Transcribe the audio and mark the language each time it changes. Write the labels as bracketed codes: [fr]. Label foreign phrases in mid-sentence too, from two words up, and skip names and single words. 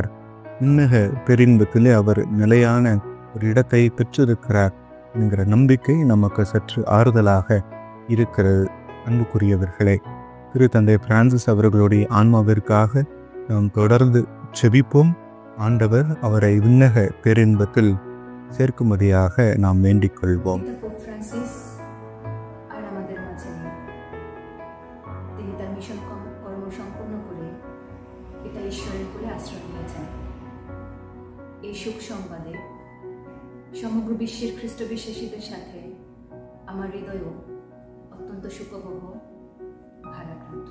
[ta] விண்ணக பெரின்பத்திலே அவர் நிலையான ஒரு இடத்தை பெற்றிருக்கிறார் என்கிற நம்பிக்கை நமக்கு சற்று ஆறுதலாக இருக்கிறது. அன்புக்குரியவர்களே, திருத்தந்தை பிரான்சிஸ் அவர்களுடைய ஆன்மாவிற்காக நாம் தொடர்ந்து செபிப்போம். ஆண்டவர் அவரை விண்ணக பேரின்பத்தில் சேர்க்கும்படியாக நாம் வேண்டிக் கொள்வோம். [bn] এই সুখ সংবাদে সমগ্র বিশ্বের খ্রিস্ট বিশ্বাসীদের সাথে আমার হৃদয়ও অত্যন্ত সুখবহ, ভারাক্রান্ত।